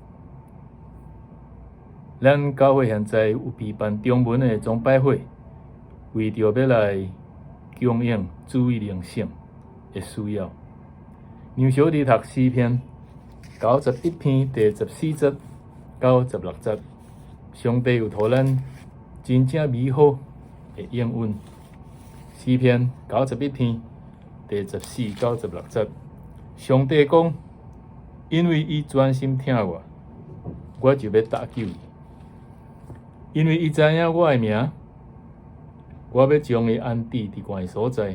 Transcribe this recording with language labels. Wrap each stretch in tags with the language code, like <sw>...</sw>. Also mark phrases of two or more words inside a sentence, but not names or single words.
<nan>咱教会现在有举办中文的崇拜会，为着要来供应注意灵性的需要。让小弟读诗篇91篇第14节到16节，上帝有互咱真正美好的应允。诗篇91篇第14到16节，上帝讲：因为伊专心听我，我就要搭救伊；因为伊知影我的名，我要将伊安置伫悬的所在。</nan>